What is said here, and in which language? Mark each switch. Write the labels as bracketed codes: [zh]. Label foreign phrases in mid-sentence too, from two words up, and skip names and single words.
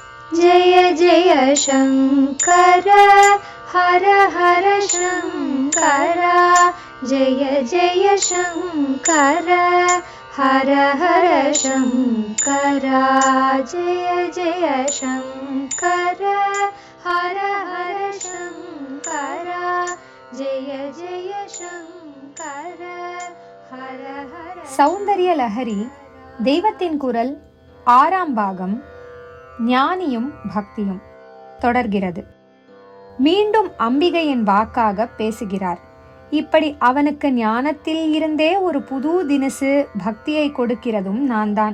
[sa] जय जय शङ्कर हर हर शङ्कर जय जय शङ्कर हर हर शङ्कर जय जय शङ्कर हर हर शङ्कर जय जय शङ्कर हर हर. [ta] சௌந்தரிய லஹரி தெய்வத்தின் குரல் 6ஆம் பாகம் ஞானியும் பக்தியும் தொடர்கிறது. மீண்டும் அம்பிகையின் வாக்காக பேசுகிறார். இப்படி அவனுக்கு ஞானத்தில் இருந்தே ஒரு புது தினசு பக்தியை கொடுக்கிறதும் நான் தான்.